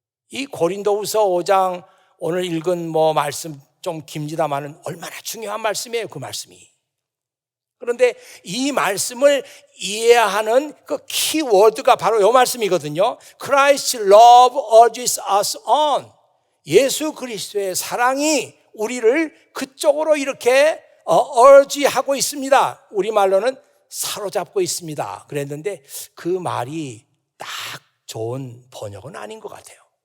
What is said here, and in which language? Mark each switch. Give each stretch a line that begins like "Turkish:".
Korean: 이 고린도후서 5장 오늘 읽은 말씀 좀 깁니다만은 얼마나 중요한 말씀이에요, 그 말씀이. 그런데 이 말씀을 이해하는 그 키워드가 바로 이 말씀이거든요.
English: Christ's love urges us on. 예수 그리스도의 사랑이
Korean: 우리를 그쪽으로 이렇게 urge하고 있습니다. 우리말로는 사로잡고 있습니다. 그랬는데 그 말이 딱 좋은 번역은 아닌 것 같아요.